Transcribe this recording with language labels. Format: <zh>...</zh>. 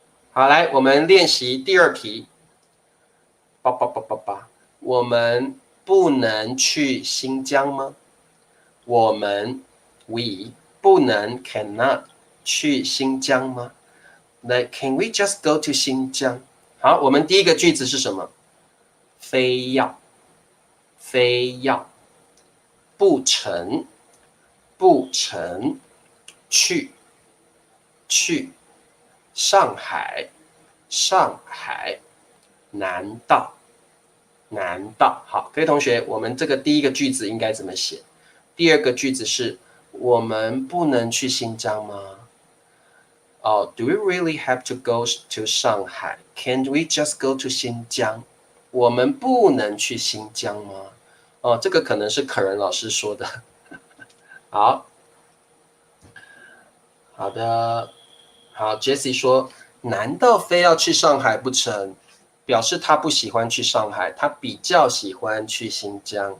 <zh>好，来，我们练习第二题。我们不能去新疆吗？我们 we 不能 cannot 去新疆吗？</zh> <en>Like can we just go to 新疆？</en> <zh>好，我们第一个句子是什么？非要，非要，不成，不成，去，去，上海，上海，难道，难道？好，各位同学，我们这个第一个句子应该怎么写？第二个句子是我们不能去新疆吗？</zh> <en>Do we really have to go to 上海 ？Can't we just go to 新疆？</en> <zh>我们不能去新疆吗？这个可能是可人老师说的。好，好的，好 ，Jessie 说，难道非要去上海不成？表示他不喜欢去上海，他比较喜欢去新疆。</zh>